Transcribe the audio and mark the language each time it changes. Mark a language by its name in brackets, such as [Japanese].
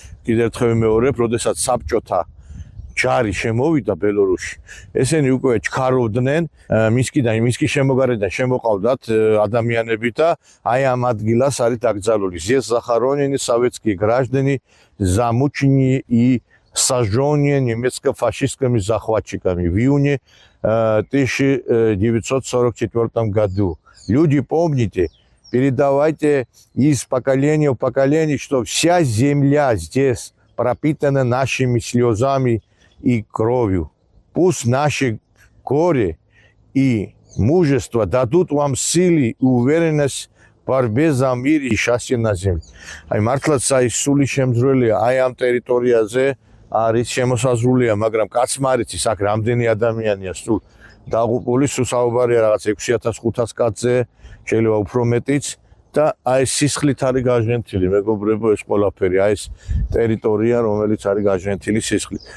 [Georgian] კიდევ ერთხელ ვიმეორებ, როდესაც საბჭოთა ჯარი შემოვიდა ბელორუსში, ესენი უკვე ჩქარობდნენ მინსკის შემოგარედან შემოყავდათ ადამიანები და აი ამ ადგილას არის დაკრძალული. [Russian] Здесь захоронены советские граждане, замученные и сожженные немецко-фашистскими захватчиками в июне 1944 году. Люди, помните, передавайте из поколения в поколение, что вся земля здесь пропитана нашими слезами и кровью. Пусть наши горе и мужество дадут вам силы и уверенность в борьбе за мир и счастье на земле. [Georgian] Აი მართლაც აი სული შემძრელია აი ამ ტერიტორიაზე არის შემოსაზრულია, მაგრამ კაცმა არ იცის აქ რამდენი ადამიანია სულ დაღუპული, სულ საუბარია რაღაც 6500 კაცზე, შეიძლება უფრო მეტიც. და აი სისხლით არის გაჟღენთილი, მეგობრებო, ეს ყველაფერი, აი ეს ტერიტორია, რომელიც არის გაჟღენთილი სისხლით.